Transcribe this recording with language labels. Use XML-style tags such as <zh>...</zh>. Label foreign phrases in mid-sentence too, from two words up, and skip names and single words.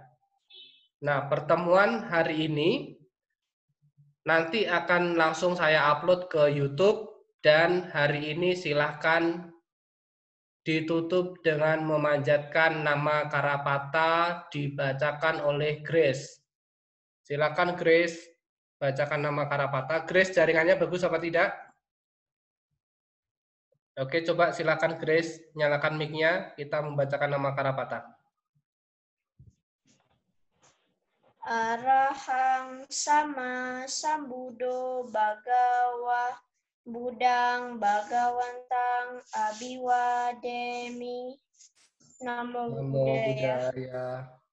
<id>Nah, pertemuan hari ini nanti akan langsung saya upload ke YouTube, dan hari ini silahkan ditutup dengan memanjatkan nama Karapata dibacakan oleh Grace. Silakan Grace, bacakan nama Karapata. Grace, jaringannya bagus apa tidak? Oke, coba silakan Grace, nyalakan mic-nya, kita membacakan nama Karapata.</id> <pi>Arahang sama sambudo bagawa budang bagawantang abiwademi. Namo Buddhaya.</pi>